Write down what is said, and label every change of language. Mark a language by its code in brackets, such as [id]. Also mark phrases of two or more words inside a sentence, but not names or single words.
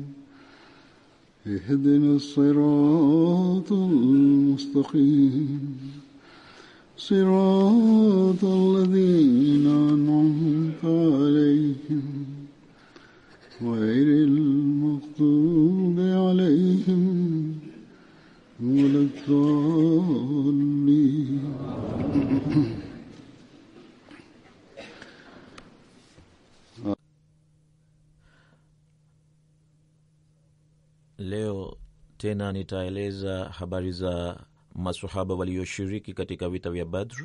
[ar] اهدنا الصراط المستقيم صراط الذين أنعمت عليهم غير المغضوب عليهم ولا الضالين. [sw] Leo tena nitaeleza habari za maswahaba walioshiriki katika vita vya Badr.